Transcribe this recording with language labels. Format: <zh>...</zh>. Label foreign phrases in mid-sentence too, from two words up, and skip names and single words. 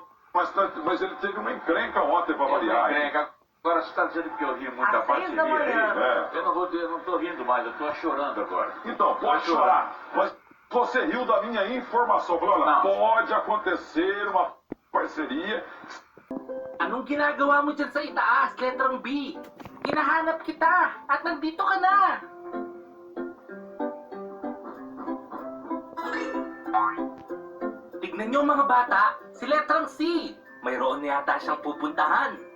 <pt>Mas ele teve uma encrenca ontem pra variar. hein? Agora você está dizendo que eu ri muito da Às 6 da parceria aí. manhã. É. Eu não tô rindo mais, eu tô chorando agora. Então, pode chorar. Mas você riu da minha informação. Falou, olha, Não. pode acontecer uma parceria.</pt> <tl>Anong ginagawa mo dyan sa itaas, letrang B? Hinahanap kita at nandito ka na! Tignan nyo mga bata, si letrang C. Mayroon na yata siyang pupuntahan.</tl>